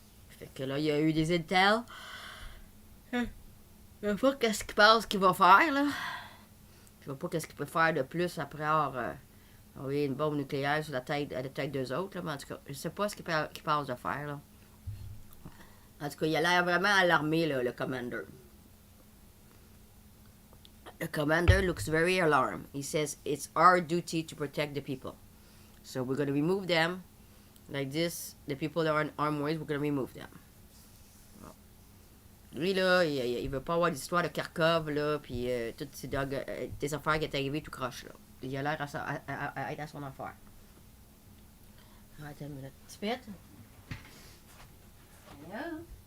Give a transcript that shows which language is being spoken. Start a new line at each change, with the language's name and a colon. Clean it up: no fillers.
French: Fait que là, il y a eu des intel. Je ne sais pas qu'est-ce qu'il pense qu'il va faire, là. Je ne sais pas qu'est-ce qu'il peut faire de plus après avoir envoyé une bombe nucléaire sur la tête d'eux autres, là. Mais en tout cas, je ne sais pas ce qu'il pense de faire, là. En tout cas, il a l'air vraiment alarmé, là, le commander.
English: The commander looks very alarmed. He says, it's our duty to protect the people. So we're going to remove them. Like this, the people that are in armed ways, we're going to remove them.
French: Lui, là, il veut pas avoir d'histoire de Kharkov, là, puis toutes ces des affaires qui est arrivées tout croche, là. Il a l'air à être à son affaire. Attends une minute. Spit?
English: Hello?